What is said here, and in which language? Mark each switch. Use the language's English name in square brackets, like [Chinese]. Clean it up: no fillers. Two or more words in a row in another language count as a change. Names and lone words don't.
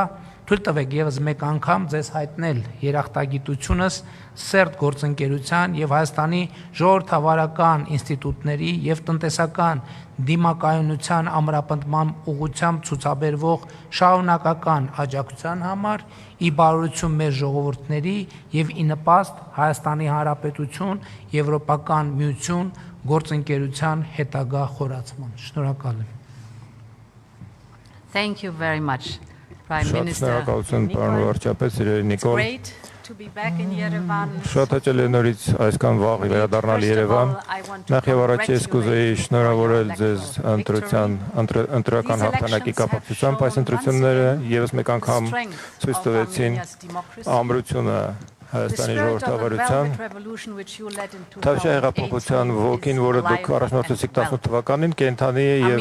[Armenian] թույլ տվեք եւս մեկ անգամ ձեզ հայտնել երախտագիտությունս սերտ գործընկերության եւ Հայաստանի ժողովրդավարական ինստիտուտների եւ տնտեսական դիմակայունության ամրապնդման ուղղությամբ ցուցաբերվող շարունակական աջակցության համար, ի բարօրություն մեր ժողովուրդների եւ ի նպաստ Հայաստանի Հանրապետություն, Եվրոպական միություն գործընկերության հետագա խորացման։ Շնորհակալ եմ։ [English] Thank you very much, Prime Minister. It's great to be back in Yerevan. [Armenian] Շատ հաճելի է նորից այսքան վաղ վերադառնալ Երևան։ Նախ եւ առաջ ես կուզեի շնորհավորել ձեզ ընտրական հաղթանակի կապակցությամբ այս ընտրությունները եւս մեկ անգամ ցույց տվեցին ամրությունը Հայաստանի ժողովրդավարության Թավշյա հեղափոխության ոգին, որը դուք առաջնորդեցիք 18 թվականին, կենդանի է եւ